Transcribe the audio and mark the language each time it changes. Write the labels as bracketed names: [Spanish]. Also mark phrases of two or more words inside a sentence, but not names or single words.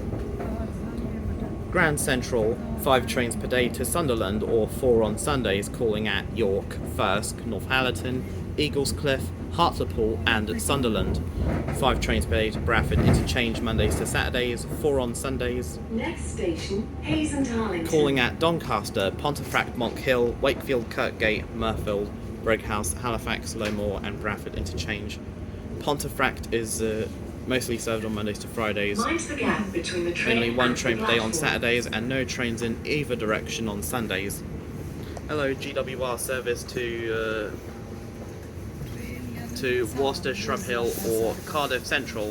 [English] Grand Central, 5 trains per day to Sunderland or 4 on Sundays, calling at York, Thirsk, Northallerton, Eaglescliffe, Hartlepool and Sunderland. 5 trains per day to Bradford Interchange Mondays to Saturdays, 4 on Sundays. Next station, Hayes and Harlington. Calling at Doncaster, Pontefract, Monkhill, Wakefield, Kirkgate, Murfield, Brighouse, Halifax, Lowmore and Bradford Interchange. Pontefract is Mostly served on Mondays to Fridays. Mind the gap between the train Only one and train the per day on platform. Saturdays and no trains in either direction on Sundays. Hello, GWR service to Worcester, Shrub Hill or Cardiff Central.